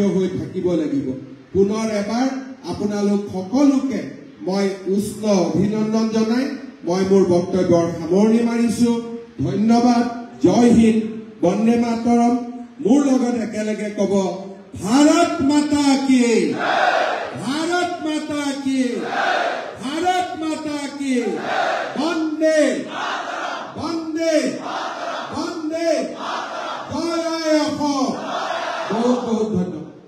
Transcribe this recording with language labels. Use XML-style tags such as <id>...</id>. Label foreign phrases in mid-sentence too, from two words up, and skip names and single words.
<as>হৈ থাকিব লাগিব পুনৰ এবাৰ আপোনালোক সকলোকে মই উষ্ণ অভিনন্দন জনাই মই মোৰ বক্তব্যৰ সামৰণি মাৰিছো ধন্যবাদ জয় হিন্দ বন্দে মাতৰম মোৰ লগত একেলগে কব</as> <hi>भारत माता की भारत माता की भारत माता की वंदे वंदे वंदे जय अहोम बहुत बहुत धन्यवाद</hi>